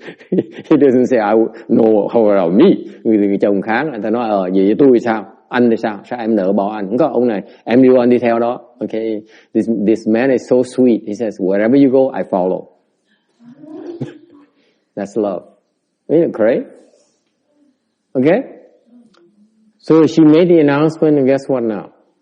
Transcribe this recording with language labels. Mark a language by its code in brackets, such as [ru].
[en] He doesn't say, no, how about me? [vi] Người chồng kháng, anh ta nói, vậy tôi sao? Anh thì sao? Sao em nỡ bỏ anh? Không có, ông này, em đi đâu anh đi theo đó. [en] Okay? This man is so sweet. He says, wherever you go, I follow. That's love. Isn't it great? Okay? So she made the announcement, and guess what now?